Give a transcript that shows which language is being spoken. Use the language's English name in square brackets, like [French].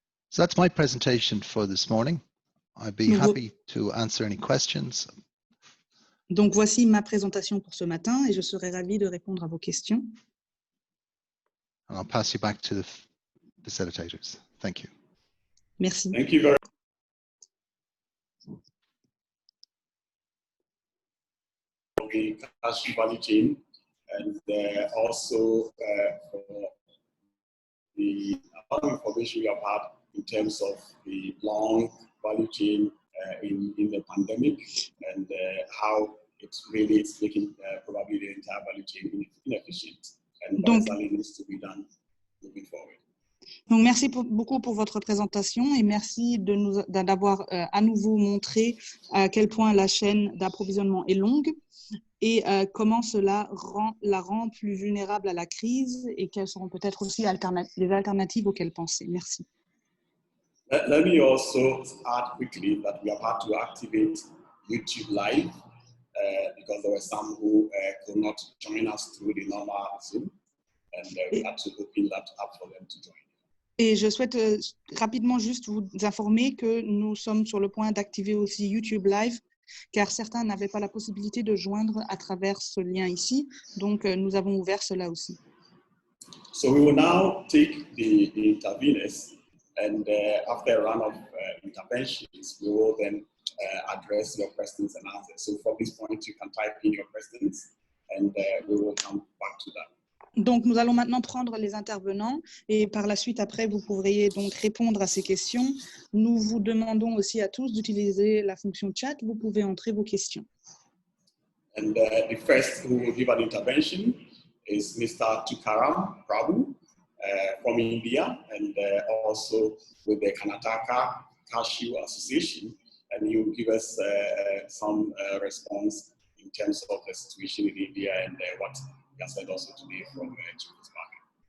[English] So that's my presentation for this morning. I'd be happy to answer any questions. [French] Donc voici ma présentation pour ce matin et je serai ravie de répondre à vos questions. [English] And I'll pass you back to the facilitators. Thank you. [French] Merci. [English] Thank you very much. The cashew value chain and also for the information we have had in terms of the long value chain in the pandemic and how it really is making probably the entire value chain inefficient and what exactly needs to be done moving forward. [French] Donc, merci beaucoup pour votre présentation et merci d'avoir à nouveau montré à quel point la chaîne d'approvisionnement est longue et comment cela la rend plus vulnérable à la crise et quelles seront peut-être aussi les alternatives auxquelles penser. Merci. [English] Let me also add quickly that we have had to activate YouTube Live because there were some who could not join us through the normal Zoom and we had to open that up for them to join. [French] Et je souhaite rapidement juste vous informer que nous sommes sur le point d'activer aussi YouTube Live, car certains n'avaient pas la possibilité de joindre à travers ce lien ici. Donc, nous avons ouvert cela aussi. [English] So we will now take the interveners and after a round of interventions, we will then address your questions and answers. So from this point, you can type in your questions and we will come back to that. [French] Donc, nous allons maintenant prendre les intervenants et par la suite, après, vous pourriez donc répondre à ces questions. Nous vous demandons aussi à tous d'utiliser la fonction chat. Vous pouvez entrer vos questions. [English] And the first who will give an intervention is Mr. Tukaram Prabhu from India and also with the Karnataka Cashew Association. And he will give us some response in terms of the situation in India and what he has said also today from Jupiter's Market.